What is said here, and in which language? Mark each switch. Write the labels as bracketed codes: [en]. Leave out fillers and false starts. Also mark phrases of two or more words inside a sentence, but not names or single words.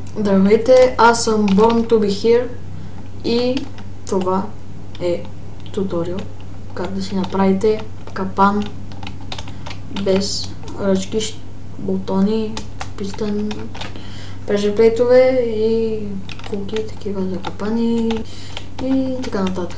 [bg] Здравейте, аз съм Born to be here и това е туториал как да си направите капан без ръчки, бутони, пистън, прежеплейтове и кулки, такива за капани и така нататък.